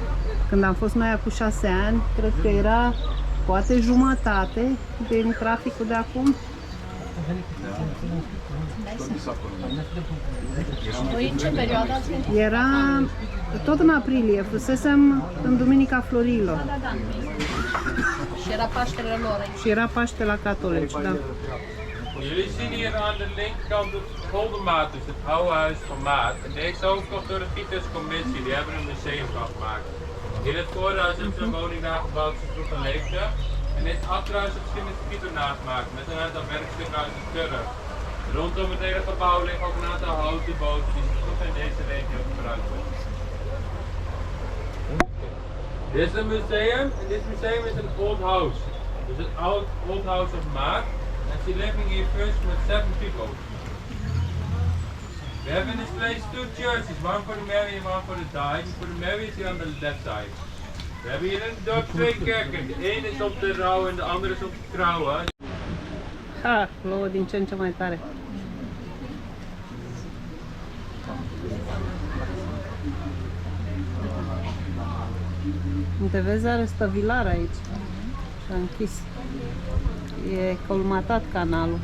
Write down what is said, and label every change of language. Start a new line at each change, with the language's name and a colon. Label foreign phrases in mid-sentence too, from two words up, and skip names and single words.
Romanian: Când am fost noi acum 6 ani, cred că era poate jumătate din traficul de acum. Voi în ce perioadă ați venit? Era tot în aprilie, fusesem în Duminica Florilor Da. Și era Paștele lor aici. și era Paște la catolici, da.
Dutch: Jullie zien hier aan de linkerkant het Poldermaat, dus het oude huis van Maat. En deze is overkocht door de Pieterscommissie, die hebben er een museum van gemaakt. In het voorhuis hebben ze een woning nagebouwd zoals vroeger leefde. En in het achterhuis is geschiedenis Pieter nagemaakt, met een aantal werkstukken uit de turf. Rondom het hele gebouw liggen ook een aantal houten boten die vroeger in deze regio gebruikt werden. Dit is een museum en dit museum is een
English: old house.
Dutch: Dus het
English: old house of Maat. And she living here first with 7 people. We have in this place 2 churches, one for the Mary and one for the Dying. For the Mary is here on the left side.
Dutch: We hebben hier in het dorp 2 kerken. De ene is om te rouwen en de andere is om te trouwen. Ha,
Romanian: plouă din ce în ce mai tare. Te vezi, are stăvilar aici. Și-a închis. E colmatat canalul.